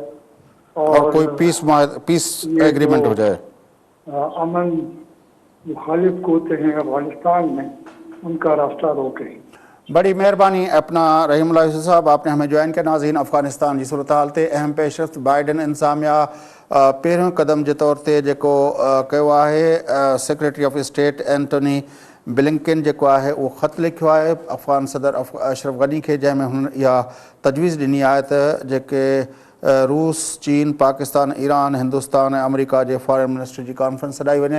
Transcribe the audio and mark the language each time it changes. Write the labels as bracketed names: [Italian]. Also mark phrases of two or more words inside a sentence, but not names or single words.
[Urdu] اور کوئی [English] peace agreement [Urdu] ہو جائے. امن مخالف قوتیں ہیں افغانستان میں, ان کا راستہ روکے. بڑی مہربانی اپنا رحیم اللہ یوسف صاحب, آپ نے ہمیں جوائن کیا. [Sindhi] ناظرین, افغانستان جی صورتحال تے اہم پیش رفت بائیڈن انتظامیہ पहिरियों कदम जे तौर ते जेको कयो आहे, [English] Secretary of State [Sindhi] एंटोनी ब्लिंकन जेको आहे उहो ख़त लिखियो आहे अफ़गान सदर अशरफ गनी खे, जंहिंमें हुन इहा तजवीज़ ॾिनी आहे त जेके रूस, चीन, पाकिस्तान, ईरान, हिंदुस्तान ऐं अमेरिका जे [English] foreign minister [Sindhi] जी कॉन्फ्रेंस सॾाई वञे.